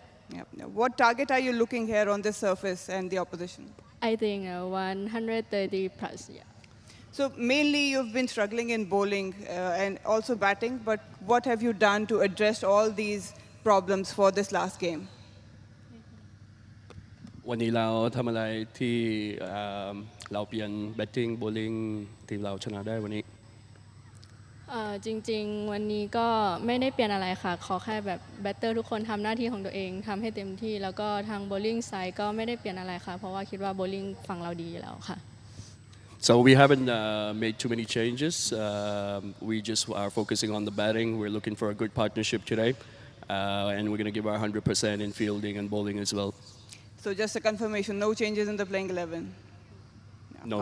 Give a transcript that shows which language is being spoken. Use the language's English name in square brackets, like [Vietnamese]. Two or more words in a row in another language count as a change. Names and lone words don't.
[English] Yep. Now, what target are you looking here on this surface and the opposition? I think 130 plus, yeah. So mainly you've been struggling in bowling and also batting, but what have you done to address all these problems for this last game? [Thai] วันนี้เราทำอะไรที่เราเปลี่ยน [English] batting bowling [Thai] ทีมเราชนะได้วันนี้ จริงๆวันนี้ก็ไม่ได้เปลี่ยนอะไรค่ะขอแค่แบบแบตเตอร์ทุกคนทำหน้าที่ของตัวเองทำให้เต็มที่แล้วก็ทาง [English] bowling side [Thai] ก็ไม่ได้เปลี่ยนอะไรค่ะเพราะว่าคิดว่าโบลิ่งฝั่งเราดีอยู่แล้วค่ะ [English] So we haven't made too many changes. We just are focusing on the batting. We're looking for a good partnership today, and we're going to give our 100% in fielding and bowling as well. So just a confirmation, no changes in the playing 11? No,